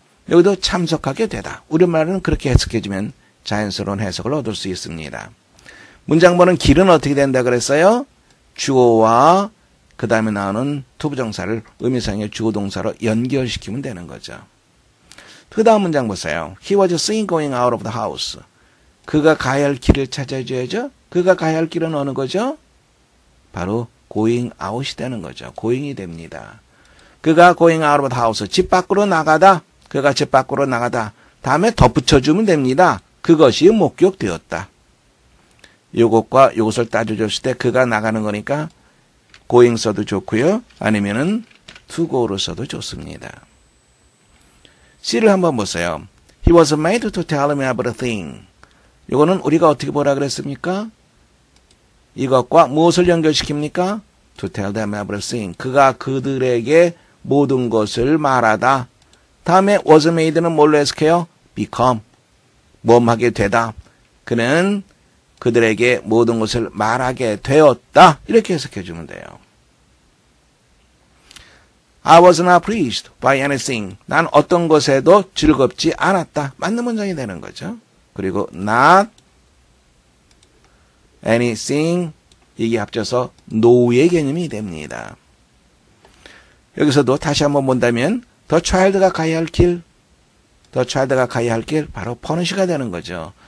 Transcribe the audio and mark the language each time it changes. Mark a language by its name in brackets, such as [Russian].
[Korean] 여기도 참석하게 되다. 우리말은 그렇게 해석해주면 자연스러운 해석을 얻을 수 있습니다. 문장번은 길은 어떻게 된다 그랬어요? 주어와 그 다음에 나오는 투부정사를 의미상의 주어동사로 연결시키면 되는 거죠. 그 다음 문장 보세요. [English] He was seen going out of the house. [Korean] 그가 가야 할 길을 찾아줘야죠. 그가 가야 할 길은 어느 거죠? 바로 [English] going out [Korean] 이 되는 거죠. going이 됩니다. [English] 그가 going out of the house. [Korean] 집 밖으로 나가다. 그가 집 밖으로 나가다. 다음에 덧붙여주면 됩니다. 그것이 목격되었다. 요것과 요것을 따져줬을 때 그가 나가는 거니까 going 써도 좋고요. 아니면은 [English] to go [Korean] 로 써도 좋습니다. C를 한번 보세요. [English] He was made to tell me about a thing. [Korean] 요거는 우리가 어떻게 보라 그랬습니까? 이것과 무엇을 연결시킵니까? [English] To tell them about a thing. [Korean] 그가 그들에게 모든 것을 말하다. 다음에 [English] was made [Korean] 는 뭘로 해석해요? become. 뭐하게 되다. 그는 그들에게 모든 것을 말하게 되었다. 이렇게 해석해 주면 돼요. [English] I was not pleased by anything. [Korean] 난 어떤 것에도 즐겁지 않았다. 맞는 문장이 되는 거죠. 그리고 not anything 이게 합쳐서 no의 개념이 됩니다. 여기서도 다시 한번 본다면 [English] the child [Korean] 가 가야 할 길, the child가 가야 할 길 바로 punish가 되는 거죠.